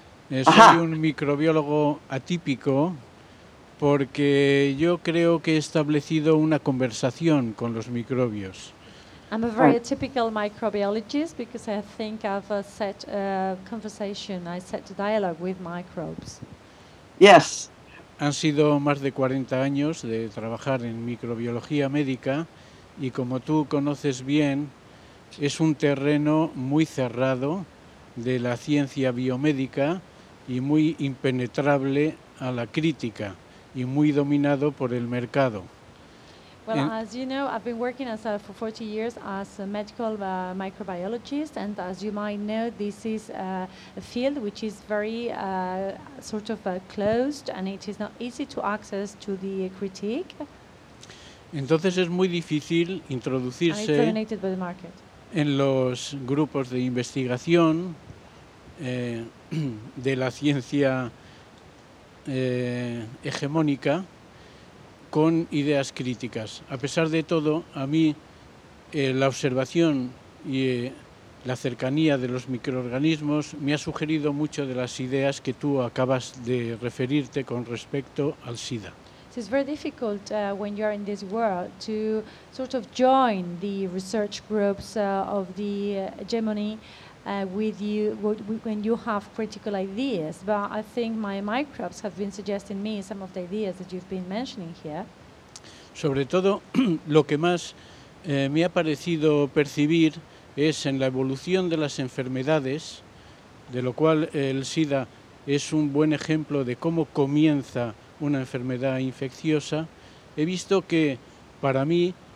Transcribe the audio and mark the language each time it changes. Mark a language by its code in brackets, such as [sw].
[es] Soy un microbiólogo atípico porque yo creo que he establecido una conversación con los microbios. [en] I'm a very typical microbiologist because I think I've set a conversation, I set a dialogue with microbes. Yes. [es] Han sido más de 40 años de trabajar en microbiología médica y como tú conoces bien, es un terreno muy cerrado de la ciencia biomédica y muy impenetrable a la crítica y muy dominado por el mercado. [en] Well, as you know, I've been working as for 40 years as a medical microbiologist, and as you might know, this is a field which is very sort of closed, and it is not easy to access to the critique. [es] Entonces es muy difícil introducirse en los grupos de investigación de la ciencia hegemónica con ideas críticas. A pesar de todo, a mí la observación y la cercanía de los microorganismos me ha sugerido mucho de las ideas que tú acabas de referirte con respecto al SIDA. [en] It is very difficult when you are in this world to sort of join the research groups of the hegemony with you when you have critical ideas. But I think my microbes have been suggesting me some of the ideas that you've been mentioning here. [es] Sobre todo, lo que más me ha parecido percibir es en la evolución de las enfermedades, de lo cual el SIDA es un buen ejemplo de cómo comienza una enfermedad infecciosa, he visto que para mí